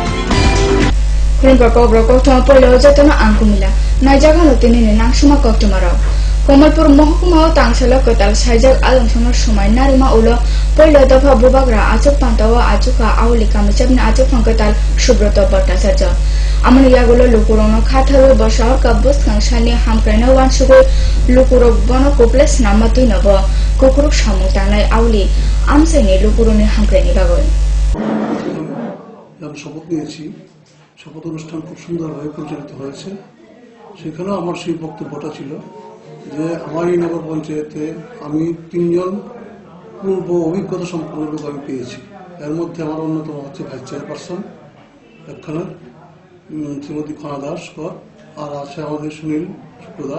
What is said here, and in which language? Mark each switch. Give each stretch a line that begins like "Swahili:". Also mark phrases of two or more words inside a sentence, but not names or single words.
Kok Borok: Rimbroko broko tong polo jatona angkumila najaga lotini nang suma koktumaro Komalpur Mohokuma tangsalo kotal saijak alongsono sumai narima ulo polo dafa bubagra achuk pantawa achuka aulika michabna achuk phangkotal subroto bhattacharya amani yagulo lukurono khatharo bashar kabus kangshani hamkraina wansugoi lukurok bono koples namati nabo kukuruk samutanai auli amsaini lukuroni hamkraini bagoi
Bangla: শপথ নিয়েছি। শপথ অনুষ্ঠান খুব সুন্দরভাবে পরিচালিত হয়েছে। সেখানেও আমার সেই বক্তব্যটা ছিল যে আমার এই নগর পঞ্চায়েতে আমি 3 জন পূর্ব অভিজ্ঞতা সম্পন্ন লোক আমি পেয়েছি। এর মধ্যে আমার অন্যতম হচ্ছে
English: vice chairperson
Bangla: এখানে শ্রীমতী খনা দাস কর, আর আছে আমাদের সুনীল শুক্রদাস।